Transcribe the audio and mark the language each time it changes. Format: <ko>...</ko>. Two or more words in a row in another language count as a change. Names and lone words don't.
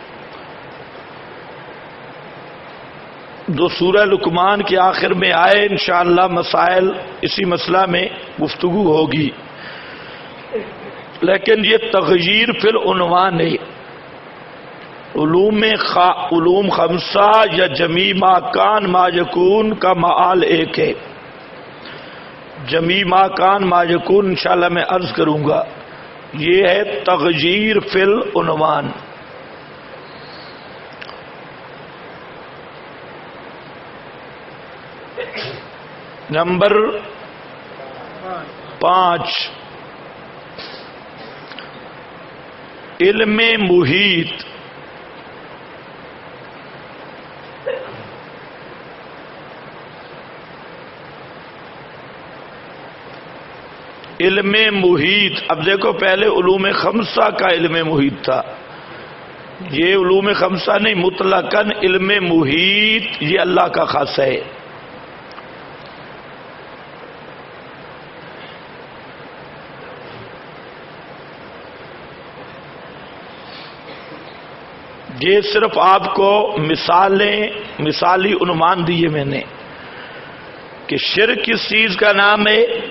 <ur>جو سورہ لقمان کے آخر میں آئے انشاءاللہ مسائل اسی مسئلہ میں گفتگو ہوگی، لیکن یہ</ur> <ar>تغییر فی العنوان</ar> <ur>ہے. علوم خمسہ یا</ur> <ar>جمیع ما کان ما یکون</ar> <ur>کا معال ایک ہے.</ur> <ar>جمیع ما کان ما یکون</ar> <ur>انشاءاللہ میں عرض کروں گا، یہ ہے</ur> <ar>تغییر فی العنوان.</ar> <ur>نمبر 5 علم محیط. علم محیط، اب دیکھو پہلے علوم خمسہ کا علم محیط تھا، یہ علوم خمسہ نہیں، مطلقاً علم محیط یہ اللہ کا خاصہ ہے. یہ صرف آپ کو مثالی عنوان دیے میں نے کہ شرک کس چیز کا نام ہے؟</ur>